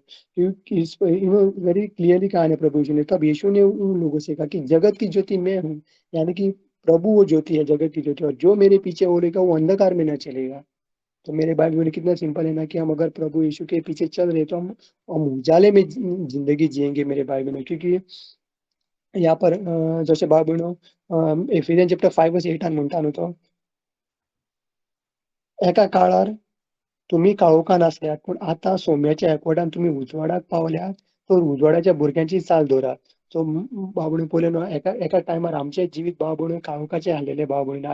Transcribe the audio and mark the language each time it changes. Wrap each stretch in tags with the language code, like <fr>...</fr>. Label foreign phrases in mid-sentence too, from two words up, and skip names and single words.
<hi>क्योंकि इस पर</hi> <en>very clearly</en> <hi>कहा है प्रभु यीशु ने, तब यीशु ने उन लोगों से कहा कि जगत की ज्योति मैं हूँ, यानी कि प्रभु वो ज्योति है, जगत की ज्योति, और जो मेरे पीछे हो रहेगा वो अंधकार में ना चलेगा। तो मेरे भाई बहन कितना सिंपल है ना कि हम अगर प्रभु यीशु के पीछे चल रहे तो हम उजाले में जिंदगी जिएंगे मेरे भाई बहनों, क्योंकि यहाँ पर</hi> <kok>जसे भाव बहिणो एफिसियन चॅप्टर 5:8 म्हणता तो एका काळार तुम्ही काळोखान असल्यात पण आता सोम्याच्या एकवटान तुम्ही उजवाडाक पावल्यात, तो उजवाडाच्या भुरग्यांची चाल दोरा. सो भाव भयणीं पळयलें न्हू एका एका टायमार आमचे जिवीत भाव भयणीं काळोखाचे आसलेले भाव भयणीं.</kok>